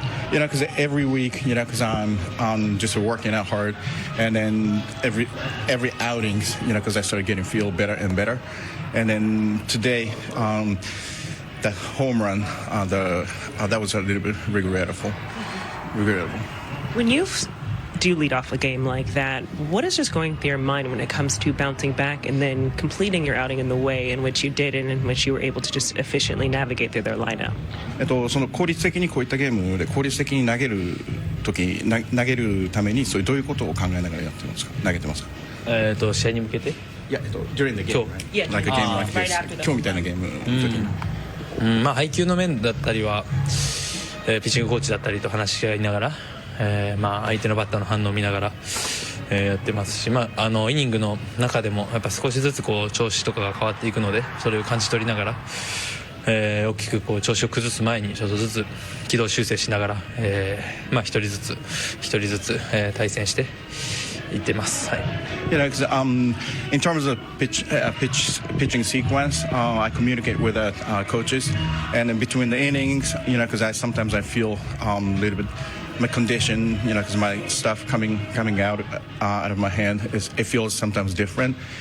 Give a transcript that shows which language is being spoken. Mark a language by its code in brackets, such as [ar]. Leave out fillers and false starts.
[en] Because every week, because I'm just working out hard, and then every outings, because I started getting feel better and better, and then today, that home run, that was a little bit regrettable. When you do lead off a game like that, what is just going through your mind when it comes to bouncing back and then completing your outing in the way in which you did and in which you were able to just efficiently navigate through their lineup? [ja] その効率的にこういったゲームで効率的に投げるためにそういうどういうことを考えながらやってますか？投げてますか？試合に向けて？ [en] いや、during the game. [ja] 今日。 [en] like a game like this. [ja] 今日みたいなゲームの時に。配球の面だったりは、ピッチングコーチだったりと話し合いながら、相手のバッターの反応を見ながら、やってますし、イニングの中でもやっぱ少しずつこう調子とかが変わっていくので、それを感じ取りながら、大きくこう調子を崩す前にちょっとずつ軌道修正しながら、一人ずつ、対戦していってます。はい。 [en] In terms of pitching sequence, I communicate with coaches, and in between the innings, because sometimes I feel a little bit. My condition, because my stuff coming out of my hand it feels sometimes different.